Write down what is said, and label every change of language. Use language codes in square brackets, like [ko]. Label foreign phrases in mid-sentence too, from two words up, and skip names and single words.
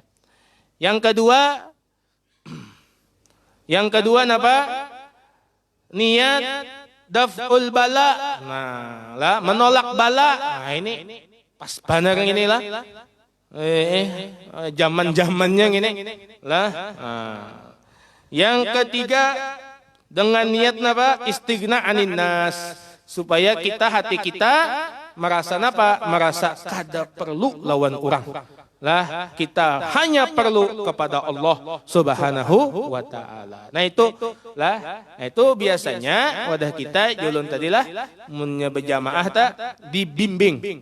[id] Yang kedua niat [ar] دفع البلاء. [id] Nah, menolak bala. Nah, ini pas benar inilah. Zaman-zamannya gini lah. Yang ketiga dengan niat [ar] الاستغناء عن الناس, [bjn] supaya hati kita merasa kada perlu lawan orang. [id] lah kita hanya perlu kepada Allah [ar] سبحانه وتعالى. [bjn] Nah itu biasanya wadah kita julun tadilah munnya berjamaah tak dibimbing.